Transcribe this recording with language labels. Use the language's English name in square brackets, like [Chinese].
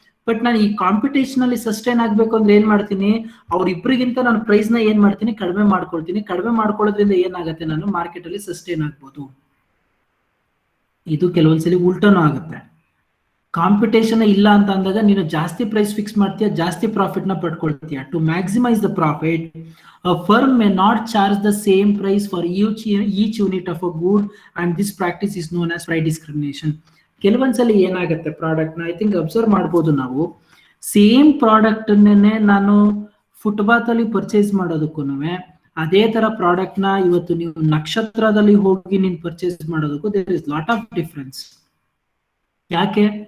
[Kannada] But ನಾನು ಈ competition ಅಲ್ಲಿ ಸಸ್ಟೈನ್ ಆಗ್ಬೇಕು ಅಂದ್ರೆ ಏನ್ ಮಾಡ್ತೀನಿ, ಅವ್ರಿಬ್ರಿಗಿಂತ ನಾನು ಪ್ರೈಸ್ ನ ಏನ್ ಮಾಡ್ತೀನಿ, ಕಡಿಮೆ ಮಾಡ್ಕೊಳ್ತೀನಿ. ಕಡಿಮೆ ಮಾಡ್ಕೊಳ್ಳೋದ್ರಿಂದ ಏನಾಗುತ್ತೆ, ನಾನು ಮಾರ್ಕೆಟ್ ಅಲ್ಲಿ ಸಸ್ಟೈನ್ ಆಗ್ಬೋದು. ಇದು ಕೆಲವೊಂದ್ಸಲಿ ಉಲ್ಟನೂ ಆಗುತ್ತೆ. ಕಾಂಪಿಟೇಷನ್ ಇಲ್ಲ ಅಂತ ಅಂದಾಗ ನೀನು ಜಾಸ್ತಿ ಪ್ರೈಸ್ ಫಿಕ್ಸ್ ಮಾಡ್ತೀಯ, ಜಾಸ್ತಿ ಪ್ರಾಫಿಟ್ ನ ಪಡ್ಕೊಳ್ತೀಯ. [English] To maximise the profit, a firm may not charge the same price for each unit of a good, and this practice is known as price discrimination. [Kannada] ಕೆಲವೊಂದ್ಸಲಿ ಏನಾಗುತ್ತೆ, ಪ್ರಾಡಕ್ಟ್ ನ ಐ ಥಿಂಕ್ ಅಬ್ಸರ್ವ್ ಮಾಡ್ಬೋದು ನಾವು, same product ಅನ್ನೇ ನಾನು footpath ಅಲ್ಲಿ purchase ಮಾಡೋದಕ್ಕೂ ಅದೇ ತರ ಪ್ರಾಡಕ್ಟ್ ನ ಇವತ್ತು ನೀವು ನಕ್ಷತ್ರದಲ್ಲಿ ಹೋಗಿ ನೀನ್ ಪರ್ಚೇಸ್ ಮಾಡೋದಕ್ಕೂ [English] There is lot of difference. [Kannada] ಯಾಕೆ?